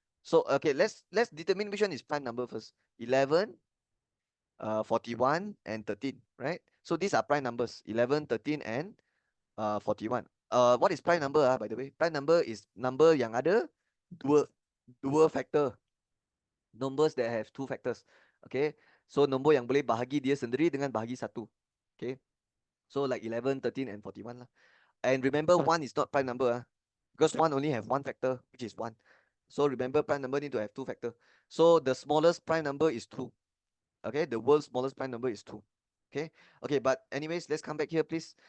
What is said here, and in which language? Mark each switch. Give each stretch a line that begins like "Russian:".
English: So okay, let's determine which one is prime number first. 11, 41 and 13, right? So these are prime numbers, 11, 13 and 41. What is prime number by the way? Prime number is number
Malay: yang ada dua
English: factor. Numbers that have two factors. Okay.
Malay: So nombor yang boleh bahagi dia sendiri dengan bahagi satu.
English: Okay. So like 11, 13 and 41 lah. And remember 1 is not prime number because 1 only have one factor, which is 1. So remember prime number need to have two factor. So the smallest prime number is 2. Okay, the world's smallest prime number is 2. Okay, okay, but anyways, let's come back here, please.